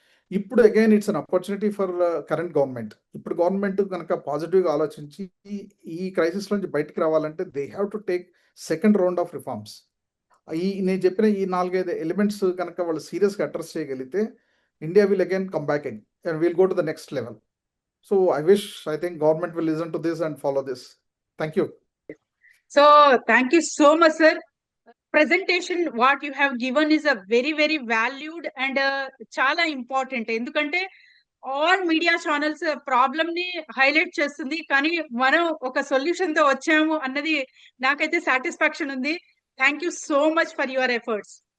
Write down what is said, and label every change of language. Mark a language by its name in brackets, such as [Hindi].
[English] ఇప్పుడు again it's an opportunity for current government. [Telugu] ఇప్పుడు government కనుక పాజిటివ్గా ఆలోచించి ఈ క్రైసిస్ నుంచి బయటకు రావాలంటే [English] They have to take second round of reforms. [Telugu] నేను చెప్పిన ఈ 4-5 ఎలిమెంట్స్ కనుక వాళ్ళు సీరియస్గా అడ్రస్ చేయగలిగితే [English] India will again come back and will go to the next level. So I think government will listen to this and follow this. Thank you. So thank you so much, sir. Presentation what you have given is a very very valued and [Telugu] చాలా important. ఎందుకంటే all media channels problem ని highlight చేస్తుంది, కానీ మనం ఒక solution తో వచ్చాము అన్నది నాకైతే సాటిస్ఫాక్షన్ ఉంది. [English] Thank you so much for your efforts.